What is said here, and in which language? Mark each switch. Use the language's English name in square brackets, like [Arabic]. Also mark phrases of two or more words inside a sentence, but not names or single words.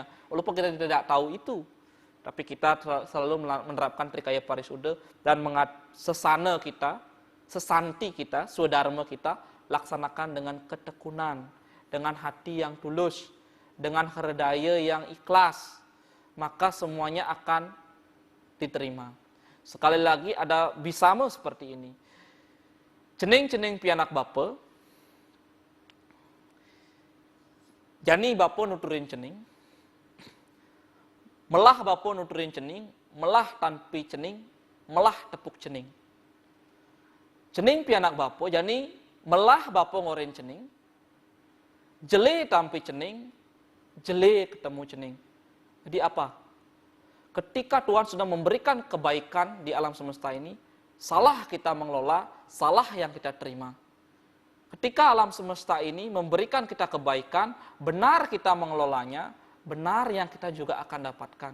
[Indonesian] Walaupun kita tidak tahu itu, tapi kita selalu menerapkan trikaya parisuda dan sesana kita, sesanti kita, swadharma kita, laksanakan dengan ketekunan, dengan hati yang tulus, dengan herdaya yang ikhlas, maka semuanya akan diterima. Sekali lagi ada bisama seperti ini. [Balinese] Cening-cening pianak bapa, jani bapa nuturin cening, melah bapa nuturin cening, melah tanpi cening, melah tepuk cening. Cening pianak bapa, jani melah bapa ngoren cening, jele tampi cening, jele ketemu cening. [Indonesian] Jadi apa? Ketika Tuhan sudah memberikan kebaikan di alam semesta ini, salah kita mengelola, salah yang kita terima. Ketika alam semesta ini memberikan kita kebaikan, benar kita mengelolanya, benar yang kita juga akan dapatkan.